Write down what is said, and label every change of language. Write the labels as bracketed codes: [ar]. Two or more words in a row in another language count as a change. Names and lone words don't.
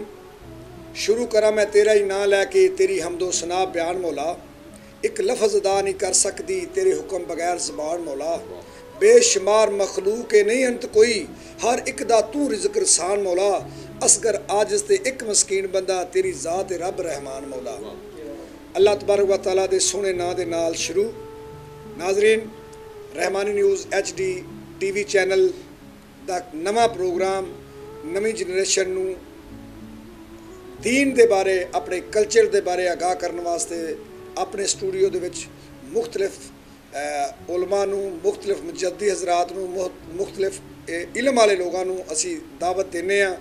[pa] شروع کراں میں تیرا ہی ناں لے کے تیری حمد و ثنا بیان مولا. اک لفظ ادا نہیں کر سکدی تیرے حکم بغیر زبان مولا. بےشمار مخلوق نہیں انت کوئی، ہر اک دا توں رزق رسان مولا. اصغر عاجز تے اک مسکین بندہ تیری ذات رب رحمان مولا. اللہ تبارک و تعالیٰ دے سوہنے ناں دے نال شروع. ناظرین، رحمانی نیوز HD TV چینل دا نواں پروگرام نویں جنریشن نوں دین دے بارے، اپنے کلچر دے بارے آگاہ کرنے واسطے اپنے سٹوڈیو دے وچ مختلف علما نوں، مختلف مجددی حضرات نوں، مختلف علم والے لوگوں نوں اسی دعوت دینے آں.